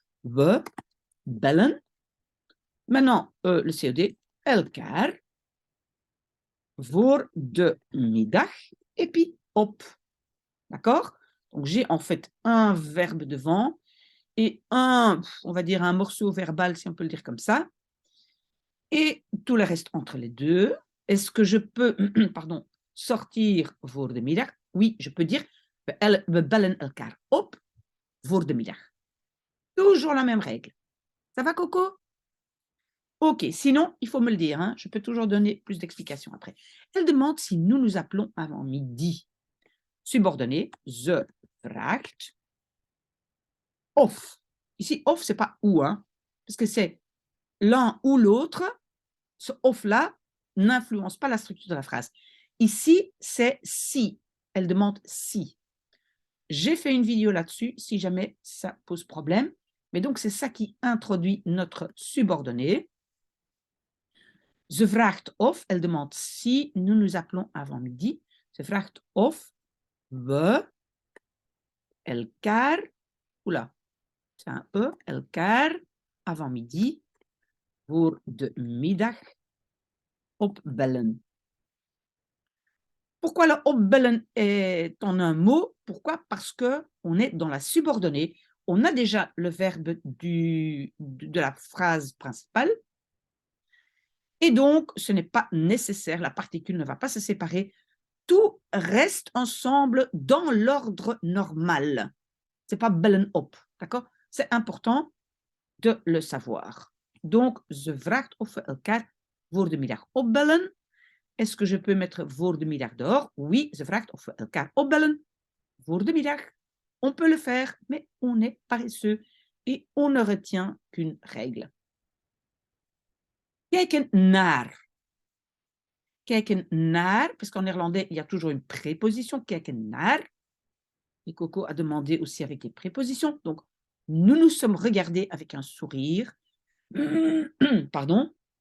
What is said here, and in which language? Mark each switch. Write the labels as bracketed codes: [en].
[nl] We bellen. [fr] Maintenant, le COD, [nl] elkaar voor de middag, [fr] et puis [nl] op. [fr] D'accord? Donc, j'ai en fait un verbe devant et on va dire un morceau verbal, si on peut le dire comme ça, et tout le reste entre les deux. Est-ce que je peux sortir [nl] voor de middag? [fr] Oui, je peux dire [nl] we bellen elkaar op voor de middag. [fr] Toujours la même règle. Ça va, Coco? Ok, sinon, il faut me le dire, hein, je peux toujours donner plus d'explications après. Elle demande si nous nous appelons avant midi. [nl] Subordonné, ze vraagt of. [fr] Ici, of, c'est pas ou, hein, parce que c'est l'un ou l'autre. Ce off-là n'influence pas la structure de la phrase. Ici, c'est si. Elle demande si. J'ai fait une vidéo là-dessus, si jamais ça pose problème. Mais donc, c'est ça qui introduit notre subordonné. [nl] Ze vraagt of, [fr] elle demande si nous nous appelons avant midi. [nl] Ze vraagt of we elkaar, [fr] oula, c'est un E, [nl] elkaar, [fr] avant midi, [nl] voor de middag opbellen. [fr] Pourquoi le opbellen est en un mot? Pourquoi? Parce qu'on est dans la subordonnée. On a déjà le verbe de la phrase principale. Et donc, ce n'est pas nécessaire, la particule ne va pas se séparer. Tout reste ensemble dans l'ordre normal. Ce n'est pas bellen op, d'accord? C'est important de le savoir. [nl] Donc, ze vraagt of we elkaar voor de middag opbellen. [fr] Est-ce que je peux mettre [nl] voor de middag [fr] dehors? Oui, [nl] ze vraagt of we elkaar opbellen voor de middag. [fr] On peut le faire, mais on est paresseux et on ne retient qu'une règle. [nl] Kijken naar. Kijken naar, [fr] parce qu'en néerlandais, il y a toujours une préposition, [nl] kijken naar. [fr] Et Coco a demandé aussi avec des prépositions. Donc, nous nous sommes regardés avec un sourire. Pardon.